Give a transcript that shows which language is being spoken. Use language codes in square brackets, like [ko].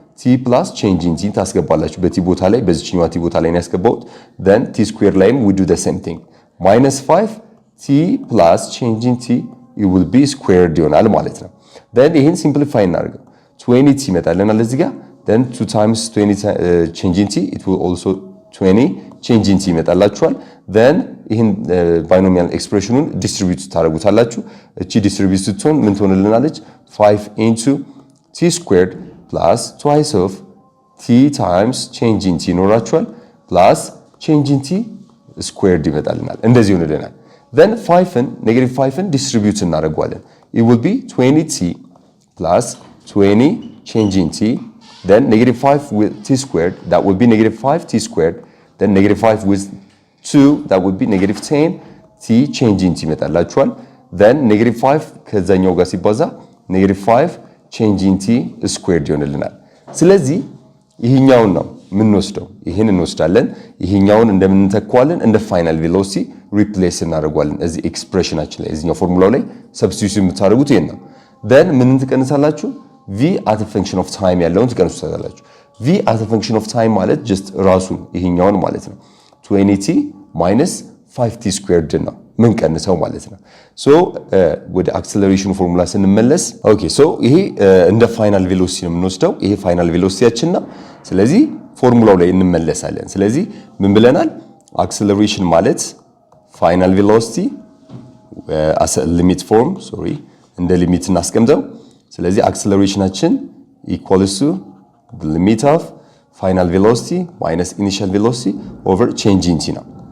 [am] ቲ ፕላስ ቼንጅ ኢን ቲ ታስገባላችሁ በቲ ቦታ ላይ፣ በዚህኛው ቲ ቦታ ላይ ነው ያስገባሁት። then ቲ ስኩዌር ላይም [en] we do the same thing [am] -5 ቲ ፕላስ ቼንጅ ኢን ቲ it will be squared ይሆናል ማለት ነው። then ይሄን ሲምፕሊፋይ እናድርገው 20 ቲ ይመጣልናል እዚህ ጋር then 2 times 20 change in t it will also 20 change in t ይመጣላችኋል። then ይሄን ባይኖሚያል ኤክስፕሬሽኑን ዲስትሪቢዩት ታደርጉታላችሁ። እቺ ዲስትሪቢዩት ስትሆን ምን ትሆንልናለች? [en] 5 into t squared plus twice of t times change in t ይኖራችኋል plus change in t squared ይመጣልናል። እንደዚህ ይሆንልናል። then 5ን negative 5ን ዲስትሪቢዩት እናደርጋለን። it will be 20t plus 20 change in t then negative 5 with t squared that would be negative 5t squared then negative 5 with [am] 2 [en] that would be negative 10 t change in t [am] ይመጣላችኋል። then negative 5 ከዛኛው ጋር ሲባዛ negative 5 change in t squared ይሆንልናል። ስለዚህ ይሄኛውን ነው የምንወስደው፣ ይሄን እንወስዳለን። ይሄኛውን እንደምንተካዋለን እንደ ፋይናል ቬሎሲቲ ሪፕሌስ እናደርጋለን እዚህ ኤክስፕሬሽናችን ላይ እዚህኛው ፎርሙላው ላይ ሰብስቲቲዩት የምታደርጉት ይሄን ነው። then ምን ትቀንሳላችሁ? [en] v as a function of time [am] ያለውን ትቀንሱታላችሁ። v as a function of time ማለት just ራሱን ይሄኛውን ማለት ነው 20t minus 5t squared ነው ምን ቀንሰው ማለት ነው። ሶ ወደ አክሰለሬሽኑ ፎርሙላ ስንመለስ ኦኬ ሶ ይሄ እንደ ፋይናል ቬሎሲቲ ነው የምንወስደው። ይሄ ፋይናል ቬሎሲቲያችን ነው። ስለዚህ ፎርሙላው ላይ እንመለሳለን። ስለዚህ ምን ብለናል? አክሰለሬሽን ማለት ፋይናል ቬሎሲቲ as a limit form እንደ ሊሚት እናስቀምጠው። ስለዚህ አክሰለሬሽናችን [en] equals to the limit of final velocity minus initial velocity over change in t [am] ነው